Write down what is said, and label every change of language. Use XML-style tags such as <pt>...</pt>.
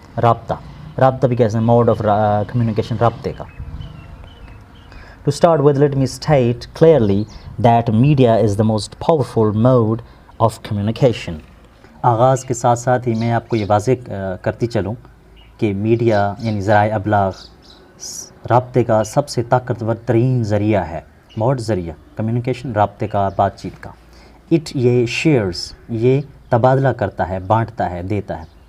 <ur>رابطہ, رابطہ بھی کہتے ہیں,</ur> <en>mode of communication,</en> <ur>رابطے کا.</ur> <en>To start with, let me state clearly that media is the most powerful mode of communication.</en> <ur>آغاز کے ساتھ ساتھ ہی میں آپ کو یہ واضح کرتی چلوں کہ میڈیا یعنی ذرائع ابلاغ رابطے کا سب سے طاقتور ترین ذریعہ ہے. موڈ ذریعہ, کمیونیکیشن رابطے کا, بات چیت کا. اٹ یہ شیئرز, یہ تبادلہ کرتا ہے, بانٹتا ہے, دیتا ہے.</ur>